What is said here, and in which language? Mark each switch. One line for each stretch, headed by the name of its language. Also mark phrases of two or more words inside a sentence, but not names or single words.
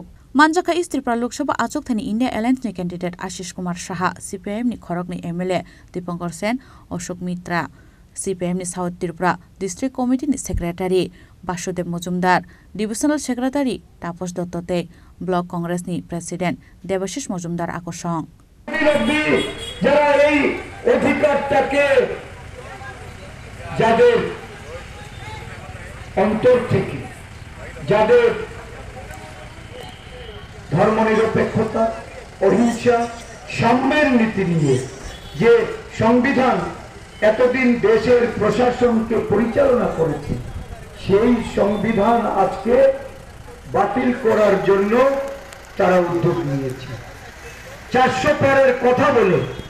Kok Borok: Manjaka East Tripura Lok Sabha Achok Thani India Alliance ni candidate Ashish Kumar Shaha, CPM ni Khorok ni MLA, Dipankar Sen, Ashok Mitra, CPM ni South Tripura District Committee ni Secretary, Basudeb Mojumdar,
English: Divisional Secretary,
Kok Borok: Tapos Dottote, Block Congress ni President, Devashish Mojumdar Akosong.
Bangla: যারা এই অধিকারটাকে যাদের অন্তর থেকে যাদের ধর্মনিরপেক্ষতা অহিংসা সাম্যের নীতি নিয়ে যে সংবিধান এতদিন দেশের প্রশাসনকে পরিচালনা করেছে সেই সংবিধান আজকে বাতিল করার জন্য তারা উদ্যোগ নিয়েছে 400 পারের কথা বলে